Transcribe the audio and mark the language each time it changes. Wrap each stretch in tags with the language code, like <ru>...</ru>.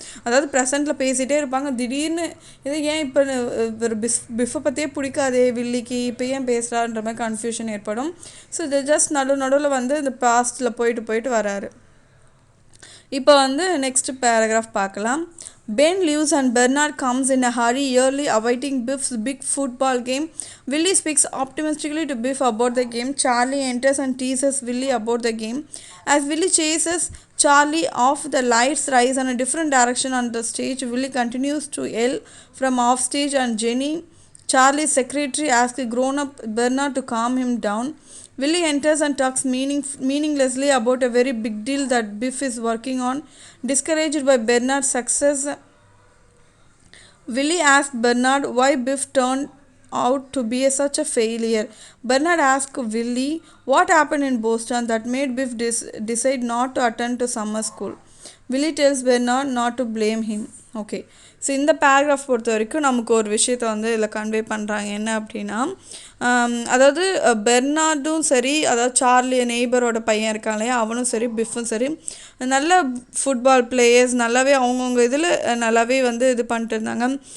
<ta>அதாவது ப்ரெசண்ட்டில் பேசிகிட்டே இருப்பாங்க. திடீர்னு இது ஏன் இப்போ ஒரு பிஃபை பற்றியே பிடிக்காதே வில்லிக்கு, இப்போ ஏன் பேசுகிறான்ற மாதிரி கன்ஃபியூஷன் ஏற்படும். ஸோ இது ஜஸ்ட் நடுவில் வந்து இந்த பாஸ்ட்டில் போயிட்டு வராரு. இப்போ வந்து நெக்ஸ்ட் பேராகிராஃப் பார்க்கலாம்.</ta> <en>Ben leaves and Bernard comes in a hurry, early awaiting Biff's big football game. Willie speaks optimistically to Biff about the game. Charlie enters and teases Willie about the game. As Willie chases Charlie off, the lights rise in a different direction on the stage. Willie continues to yell from off stage, and Jenny, Charlie's secretary, asks a grown-up Bernard to calm him down. Willie enters and talks meaninglessly about a very big deal that Biff is working on. Discouraged by Bernard's success, Willie asks Bernard why Biff turned out to be such a failure. Bernard asks Willie what happened in Boston that made Biff decide not to attend to summer school. Willie tells Bernard not to blame him. Okay.</en> <ta>So இந்த paragraph பொறுத்த வரைக்கும் நமக்கு ஒரு விஷயத்தை வந்து இதில் convey பண்ணுறாங்க. என்ன அப்படின்னா, அதாவது பெர்னார்டும் சரி, அதாவது சார்லி நெய்பரோட பையன் இருக்கான் இல்லையா, அவனும் சரி பிஃப்பும் சரி நல்ல ஃபுட்பால் பிளேயர்ஸ், நல்லாவே அவங்கவுங்க இதில் நல்லாவே வந்து இது பண்ணிட்டு இருந்தாங்க.</ta>